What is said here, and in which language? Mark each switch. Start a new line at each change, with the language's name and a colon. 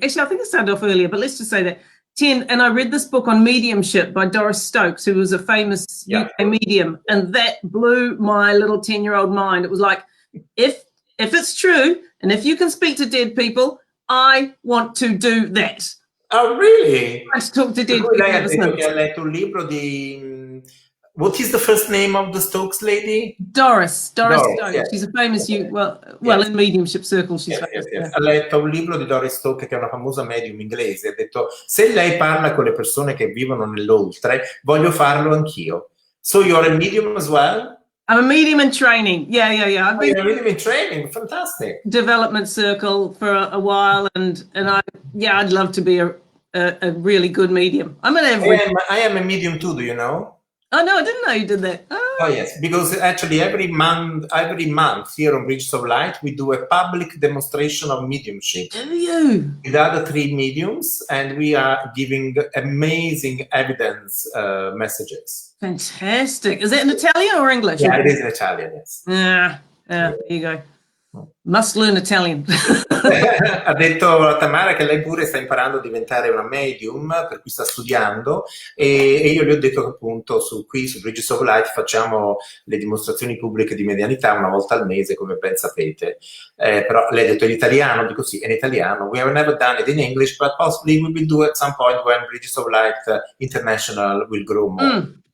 English: Actually, I think I started off earlier, but let's just say that 10, and I read this book on mediumship by Doris Stokes, who was a famous UK medium, and that blew my little 10-year-old mind. It was like, if it's true, and if you can speak to dead people, I want to do that. Oh, really? I to talk to dead people.
Italian: Lei ha detto che ha letto un libro di...
English: What is the first name of the Stokes lady? Doris Stokes. Yes. She's a famous, in mediumship circles. She's famous. Yes.
Italian: Ha letto un libro di Doris Stokes, che è una famosa medium inglese. Ha detto, se lei parla con le persone che vivono nell'oltre, voglio farlo anch'io.
English: So you're a medium as well? I'm a medium in training. Yeah. You're a medium in training. Fantastic. Development circle for a while, and I'd love to be a really good medium. I'm an average. I am a medium too. Do you know? Oh no, I didn't know you did that. Oh yes, because actually every month here on Bridges of Light we do a public demonstration of mediumship. Do you? With other 3 mediums, and we are giving amazing evidence messages. Fantastic. Is that in Italian or English? Yeah, it is in Italian, yes. There you go. Must learn Italian.
Italian: Ha detto a Tamara che lei pure sta imparando a diventare una medium, per cui sta studiando, e io gli ho detto che appunto qui su Bridges of Light facciamo le dimostrazioni pubbliche di medianità una volta al mese, come ben sapete. Però lei ha detto in italiano, dico sì, è in italiano.
English: We have never done it in English, but possibly we will do at some point when Bridges of Light International will grow more.